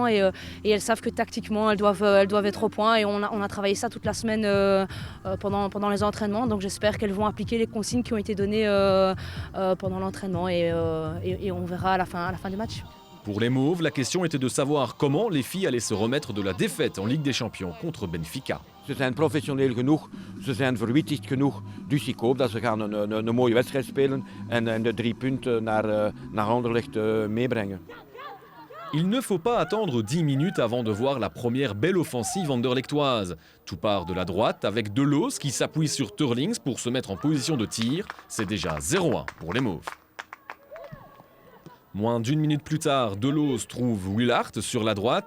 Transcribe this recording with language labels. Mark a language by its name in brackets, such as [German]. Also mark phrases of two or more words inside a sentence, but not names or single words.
[French] Et elles savent que tactiquement, elles doivent être au point et on a travaillé ça toute la semaine pendant les entraînements. Donc j'espère qu'elles vont appliquer les consignes qui ont été données pendant l'entraînement et on verra à la fin du match. Pour les Mauves, la question était de savoir comment les filles allaient se remettre de la défaite en Ligue des Champions contre Benfica. [Dutch] Ze zijn professioneel genoeg, ze zijn verwittigd genoeg. Dus ik hoop dat ze gaan een mooie wedstrijd spelen en de 3 punten naar Anderlecht meebrengen. [French] Il ne faut pas attendre 10 minutes avant de voir la première belle offensive anderlechtoise. Tout part de la droite avec Delos qui s'appuie sur Teurlings pour se mettre en position de tir. C'est déjà 0-1 pour les Mauves. Moins d'une minute plus tard, Delos trouve Willart sur la droite.